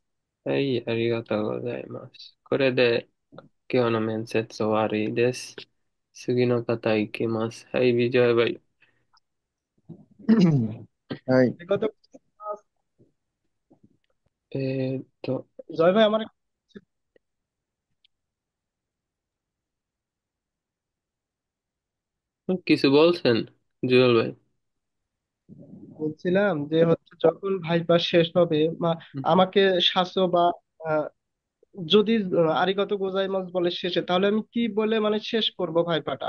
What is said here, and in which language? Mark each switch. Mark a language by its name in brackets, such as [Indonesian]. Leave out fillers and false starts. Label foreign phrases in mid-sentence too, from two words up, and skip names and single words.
[Japanese] はい、ありがとうございます。これで今日の面接終わりです。次の方行きます。はい、ビジョイバイ。はい。ありがとうございます。えーっと、 [Bangla] জয় ভাই আমার কিছু বলছেন জুয়েল ভাই? বলছিলাম যে হচ্ছে যখন ভাইবা শেষ হবে হুম, আমাকে শাসো বা আহ, যদি [Japanese] ありがとうございます [Bangla] বলে শেষে তাহলে আমি কি বলে মানে শেষ করব ভাইপাটা?